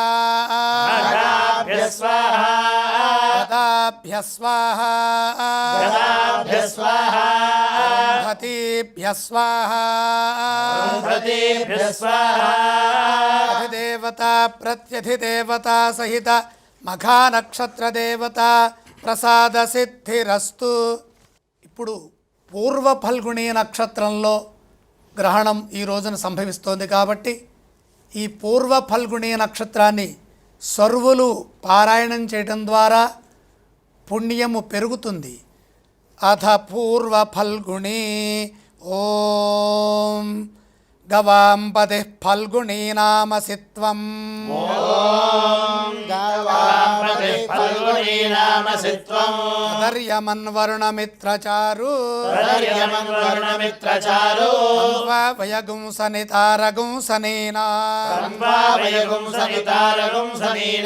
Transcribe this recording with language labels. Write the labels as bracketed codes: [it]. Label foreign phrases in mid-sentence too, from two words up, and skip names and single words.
[sa] मघाभ्यः स्वाहा गदाभ्यः स्वाहा गदाभ्यः स्वाहा हतीभ्यः स्वाहा बृहतीभ्यः स्वाहा अधिदेवता प्रत्यधिदेवता सहित मघा నక్షత్రదేవతా ప్రసాద సిద్ధిరస్తు. [te] ఇప్పుడు పూర్వ ఫల్గుణి నక్షత్రంలో గ్రహణం ఈ రోజున సంభవిస్తోంది కాబట్టి ఈ పూర్వ ఫల్గుణి నక్షత్రాన్ని సర్వులు పారాయణం చేయటం ద్వారా పుణ్యము పెరుగుతుంది. [sa] అథ పూర్వ ఫల్గుణి ఓం గవాంపతి ఫల్గుణీ నామసిత్వం गवाम्पति फल्गुनी नामसित्वम् तदर्यमन्वरुणमित्रचारु तदर्यमन्वर्णमित्रचारु वयगुंसनितारगुं सनीना तन्वावयगुं सनितारगुं सनीना